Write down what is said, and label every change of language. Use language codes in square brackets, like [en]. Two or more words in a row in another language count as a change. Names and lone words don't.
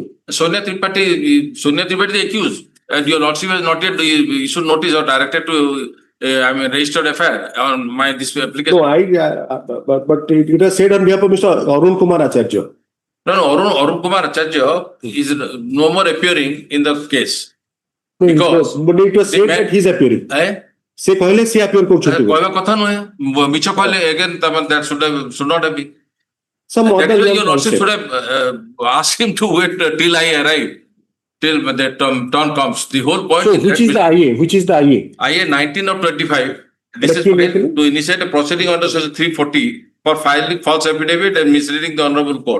[en] Sonia Tripathi the accused, and your Lordship has not yet issued notice or directed to I mean, registered FIR on my this application. No, but it was said on behalf of Mr. Arun Kumar Acharya. No, Arun Kumar Acharya is no more appearing in the case. But it was said that he's appearing. [or] ସେ କହିଲେ ସେ appear କରୁଛନ୍ତି. କହିବା କଥା ନୁହେଁ ମିଛ କହିଲେ [en] again that should not have been. Some other your lordship should have asked him to wait till I arrive, till the turn comes. The whole point. So which is the IA? Which is the IA? IA 19 of 25. This is to initiate a proceeding under section 340 for filing false affidavit and misleading the honorable court.